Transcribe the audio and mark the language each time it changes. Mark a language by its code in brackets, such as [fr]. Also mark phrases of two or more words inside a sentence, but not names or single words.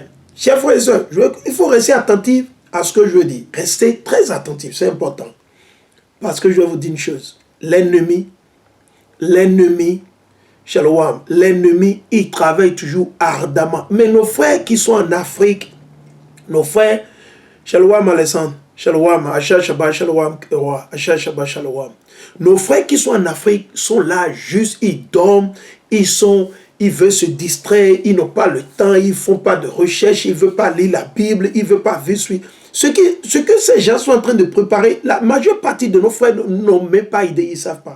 [fr] Chers frères et sœurs, il faut rester attentif à ce que je dis. Restez très attentif, c'est important. Parce que je vais vous dire une chose. L'ennemi, Shalom, l'ennemi, il travaille toujours ardemment. Mais nos frères qui sont en Afrique, nos frères, [he] שלום Alessandre, שלום, Asha שבת שלום, Asha שבת שלום. [fr] Nos frères qui sont en Afrique sont là juste, ils dorment, ils veulent se distraire, ils n'ont pas le temps, ils ne font pas de recherche, ils ne veulent pas lire la Bible, ils ne veulent pas vivre. Ce que ces gens sont en train de préparer, la majeure partie de nos frères n'ont même pas idée, ils ne savent pas.